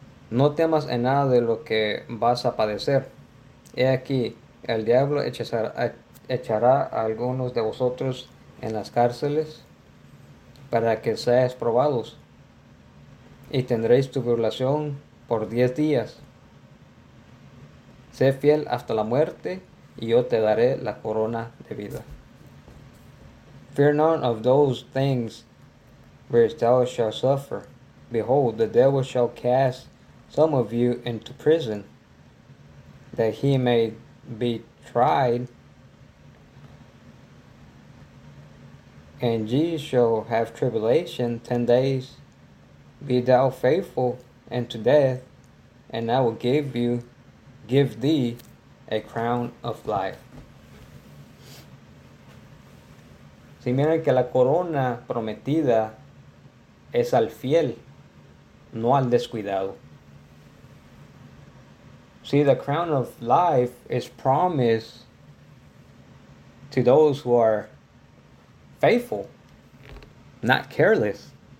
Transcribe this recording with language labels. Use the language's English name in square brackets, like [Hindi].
[Spanish] No temas en nada de lo que vas a padecer. He aquí, el diablo echará a algunos de vosotros en las cárceles para que seáis probados y tendréis tribulación por 10 días. Sé fiel hasta la muerte y yo te daré la corona de vida. [English] Fear none of those things which thou shalt suffer. Behold, the devil shall cast some of you into prison, that he may be tried, and ye shall have tribulation 10 days. Be thou faithful unto death, and I will give thee a crown of life. [Spanish] Si miren que la corona prometida es al fiel, no al descuidado. [English] See, the crown of life is promised to those who are faithful, not careless.